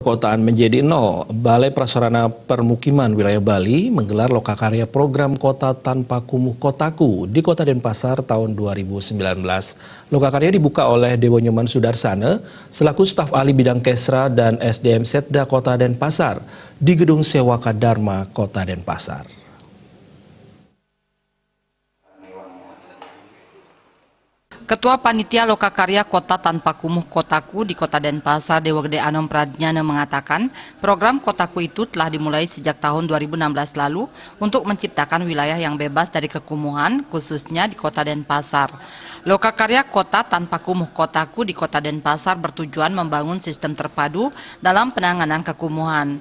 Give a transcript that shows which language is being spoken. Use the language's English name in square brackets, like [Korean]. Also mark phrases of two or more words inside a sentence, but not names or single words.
[Indonesian] Perkotaan menjadi nol, Balai Prasarana Permukiman Wilayah Bali menggelar lokakarya program Kota Tanpa Kumuh Kotaku di Kota Denpasar tahun 2019. Lokakarya dibuka oleh Dewo Nyoman Sudarsana selaku staf ahli bidang Kesra dan SDM Setda Kota Denpasar di Gedung Sewaka Dharma Kota Denpasar. Ketua Panitia Lokakarya Kota Tanpa Kumuh Kotaku di Kota Denpasar, Dewo Gede Anom Pradjana mengatakan, program Kotaku itu telah dimulai sejak tahun 2016 lalu untuk menciptakan wilayah yang bebas dari kekumuhan, khususnya di Kota Denpasar. Lokakarya Kota Tanpa Kumuh Kotaku di Kota Denpasar bertujuan membangun sistem terpadu dalam penanganan kekumuhan.